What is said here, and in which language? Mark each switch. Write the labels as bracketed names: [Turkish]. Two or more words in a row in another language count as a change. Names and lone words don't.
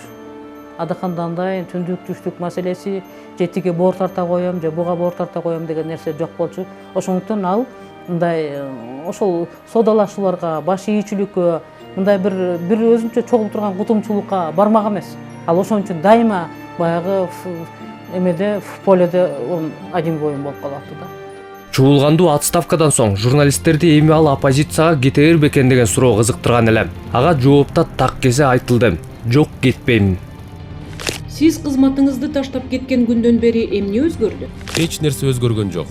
[Kyrgyz] Адахандандай түндүк түштүк маселеси, жетиге боор тарта коем, же буга боор тарта коем деген нерсе жок болчу. Ошондуктан ал мындай ошол содалашууларга, баш ийүүчүлүккө, мындай бир өзүнчө чогулуп турган кутумчулукка бармак эмес. Ал ошон үчүн дайыма баягы эмеде [Russian] в поледе один воин [Kyrgyz] болуп калатты да. Чуулгандуу отставкадан соң журналисттерди эми ал оппозицияга кетер бекен деген суроо кызыктырган эле. Ага жоопта так кесе айтылды. Жок, кетпейм. Сиз кызматыңызды таштап кеткен күндөн бери эмне өзгөрдү? Эч нерсе өзгөргөн жок.